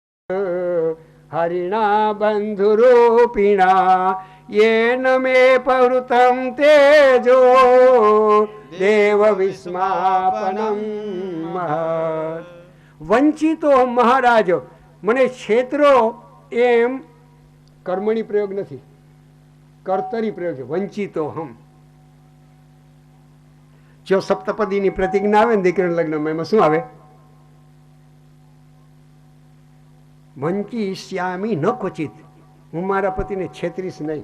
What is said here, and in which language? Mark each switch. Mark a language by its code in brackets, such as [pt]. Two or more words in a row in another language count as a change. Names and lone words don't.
[sa] हरिणा बंधुरूपिणा येन मे पवृतं तेजो देव विस्मापनम महत्। वंचितो महाराज [gu] મને છેતરો એમ કર્મણી પ્રયોગ નથી, કર્તરી પ્રયોગ છે. [sa] वंचितो हम. [gu] જો સપ્તપદીની પ્રતિજ્ઞા આવે ને દીકરીના લગ્નમાં, એમાં શું આવે? [sa] वंचिष्यामि न क्वचित, [gu] હું મારા પતિને છેતરીશ નહીં.